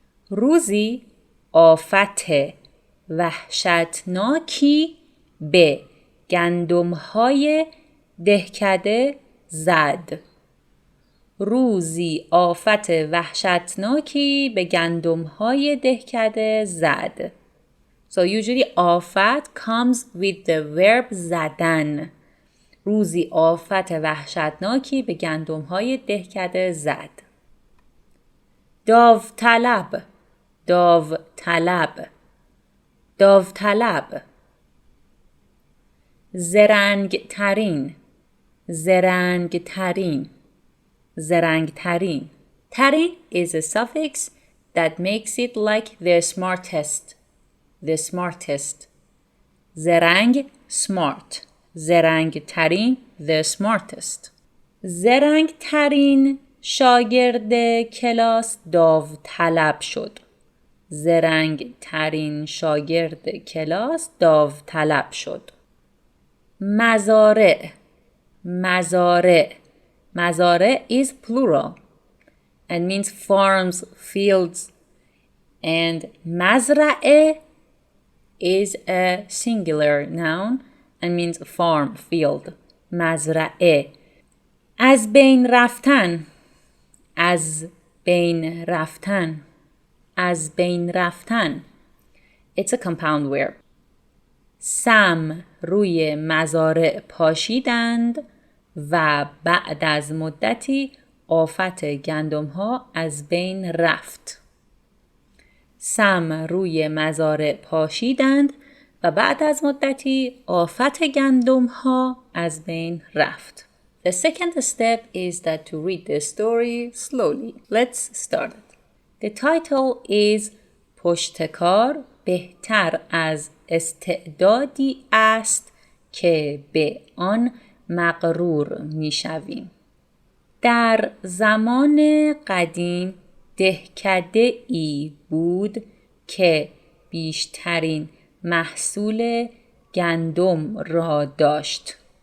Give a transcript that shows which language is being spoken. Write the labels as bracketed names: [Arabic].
[Persian] روزی آفت وحشتناکی به گندم‌های دهکده زد. روزی آفت وحشتناکی به گندم‌های دهکده زد. [English] So usually آفت comes with the verb زدن. [Persian] روزی آفت وحشتناکی به گندم‌های دهکده زد. داوطلب. داوطلب. داوطلب. زرنگ ترین. زرنگ ترین. زرنگ ترین. [English] ترین is a suffix that makes it like the smartest. The smartest. زرنگ smart. [Persian] زرنگ ترین [English] the smartest. [Persian] زرنگ ترین شاگرد کلاس داوطلب شد. زرنگ ترین شاگرد کلاس داوطلب شد. مزارع. مزارع. [English] مزارع is plural and means farms, fields. And مزرعه is a singular noun and means farm, field. [Persian] مزرعه. از بین رفتن. از بین رفتن. از بین رفتن. [English] It's a compound verb. [Persian] سم روی مزارع پاشیدند و بعد از مدتی آفت گندم‌ها از رین رفت. سم روی مزارع پاشیدند و بعد از مدتی آفت گندم‌ها از بین رفت. [English] The second step is that to read the story slowly. Let's start. The title is [Persian] پشتکار بهتر از استعدادی است که به آن مغرور می‌شویم. در زمان قدیم دهکده ای بود که بیشترین محصول گندم را داشت.